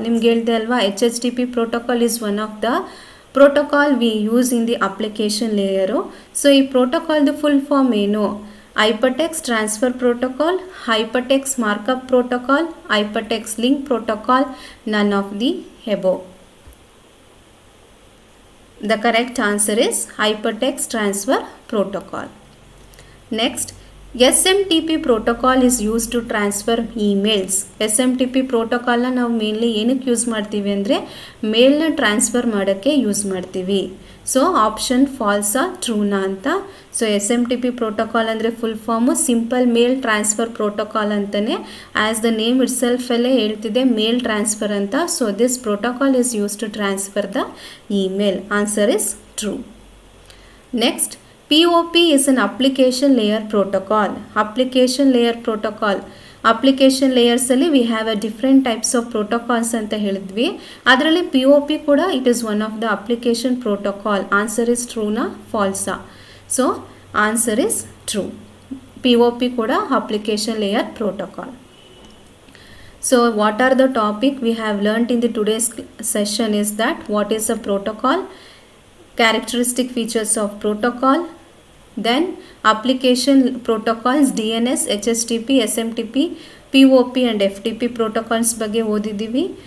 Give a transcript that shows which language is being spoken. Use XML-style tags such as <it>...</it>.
<kn>ನಿಮ್ಗೆ ಹೇಳಿದೆ ಅಲ್ವಾ,</kn> <en>HHTP protocol is one of the protocol we use in the application layer.</en> <kn>So ಈ ಪ್ರೋಟೋಕಾಲ್ದು full form ಏನು?</kn> <en>Hypertext transfer protocol, hypertext markup protocol, hypertext link protocol, none of the above. The correct answer is hypertext transfer protocol. Next, SMTP protocol is used to transfer emails.</en> <kn>SMTP ಪ್ರೋಟೋಕಾಲ್ನ ನಾವು mainly ಏನಕ್ಕೆ use ಮಾಡ್ತೀವಿ ಅಂದರೆ ಮೇಲ್ನ transfer ಮಾಡೋಕ್ಕೆ use ಮಾಡ್ತೀವಿ. So option ಫಾಲ್ಸಾ ಟ್ರೂನಾ ಅಂತ? So SMTP protocol ಅಂದರೆ full form simple ಮೇಲ್ transfer protocol ಅಂತಲೇ.</kn> <en>as the name it ಸೆಲ್ಫಲ್ಲೇ</en> <kn>ಹೇಳ್ತಿದೆ mail transfer ಅಂತ.</kn> <en>So this protocol is use to transfer the email. Answer is true. Next, POP is an application layer protocol. Application layer protocol. Application ಲೇಯರ್ಸಲ್ಲಿ we have a different types of protocols</en> <kn>ಅಂತ ಹೇಳಿದ್ವಿ. ಅದರಲ್ಲಿ POP ಕೂಡ</kn> <en>It is one of the application protocol. Answer is ಟ್ರೂನಾ ಫಾಲ್ಸಾ? So answer is true.</en> <kn>POP ಕೂಡ application layer protocol.</kn> <en>So what are the topic we have learnt in the today's session is that what is a protocol, characteristic features of protocol, then application protocols DNS, HTTP, SMTP, POP and FTP protocols</en> <kn>ಬಗ್ಗೆ ಓದಿದ್ದೀವಿ.</kn>